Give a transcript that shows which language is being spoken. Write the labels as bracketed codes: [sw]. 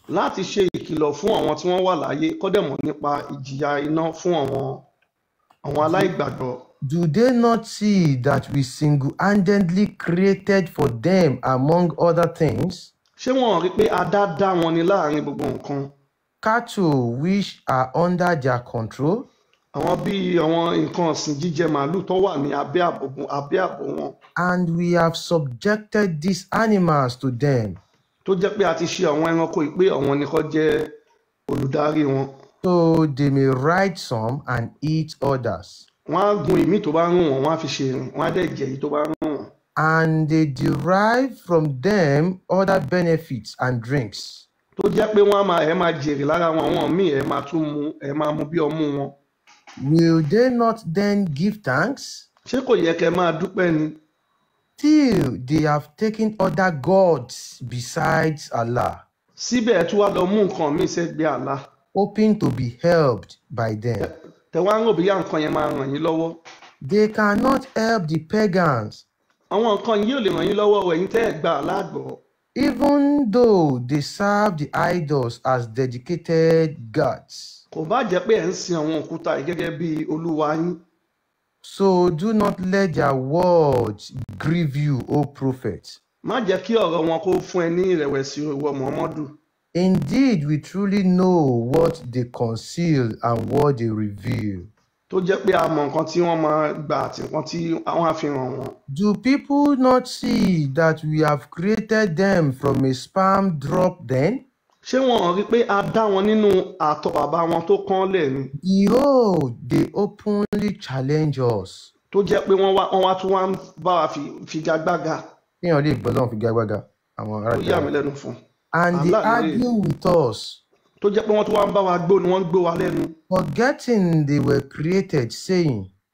[yo] Láti ṣe ìkìlọ̀ fún àwọn tí wọ́n wà láyé kó dẹ̀ mọ̀ nípa ìjìyà iná fún àwọn aláìgbàgbọ́. [en] Do they not see that we single-handedly created for them among other things? [yo] Ṣé wọ́n rí pé a dá wọn ní láàrin gbogbo nǹkan? [en] Cattle which are under their control. [yo] Àwọn bíi àwọn nǹkan ọ̀sìn jíjẹ màálù tó wà ní abẹ́ ààbò wọn. [en] And we have subjected these animals to them. [yo] Tó jẹ́ pé a ti ṣe àwọn ẹranko yìí pé àwọn ni kó jẹ́ olùdarí wọn. [en] So they may ride some and eat others. [yo] Wọ́n á gun ìmí tó bá rún wọn, wọ́n á fi ṣe ìrìn, wọ́n á dẹ̀ jẹ èyí tó bá rún wọn. [en] And they derive from them other benefits and drinks. [yo] Tó jẹ́ pé ẹ máa jèrè lára wọn, àwọn míì ẹ máa mu bí ọmú wọn. [en] Will they not then give thanks? [yo] Ṣé kò yẹ kẹ́ máa dúpẹ́ ni? [en] Till they have taken other gods besides Allah. [yo] Síbẹ̀ ẹ tún wá lọ mú nǹkan míì sẹ́gbẹ̀ẹ́ Allah. [en] Hoping to be helped by them. [yo] Tẹ wá ń rò bí nǹkan yẹn máa ràn yín lọ́wọ́. [en] They cannot help the pagans. [yo] Àwọn nǹkan yìí ò lè ràn yín lọ́wọ́ ẹ̀yin tẹ́ ẹ̀ gbà lágbọ̀. [en] Even though they serve the idols as dedicated gods. [yo] Kò bá jẹ́ pé ẹ̀ ń sin àwọn òkúta yìí gẹ́gẹ́ bí olúwa yín. [en] So do not let their words grieve you, O prophet. [yo] Má jẹ́ kí ọ̀rọ̀ wọn kó fún ẹ ní ìrẹ̀wẹ̀sì ìwọ Muhammadu. [en] Indeed, we truly know what they conceal and what they reveal. [yo] Tó jẹ́ pé a mọ nǹkan tí wọ́n máa gbà àti nǹkan tí àwọn àfihàn wọn. [en] Do people not see that we have created them from a sperm drop then? [yo] Ṣé wọn rí pé a dá wọn nínú àtọ̀ bàbá wọn tó kán lẹ̀ ni? [en] Behold, they openly challenge us. [yo] Tó jẹ́ pé wọ́n wá tún wá ń bá wa figagbága. Kéèyàn lè gbọ́ lọ́wọ́ figagbága. Àwọn ará ìjà. Ó yà mí lẹ́nu fún. [en] And they argue with us. [yo] Tó jẹ́ pé wọ́n tún wá ń bá wa gbó ni wọ́n ń gbó wa lẹ́nu. [en] Forgetting they were created, saying.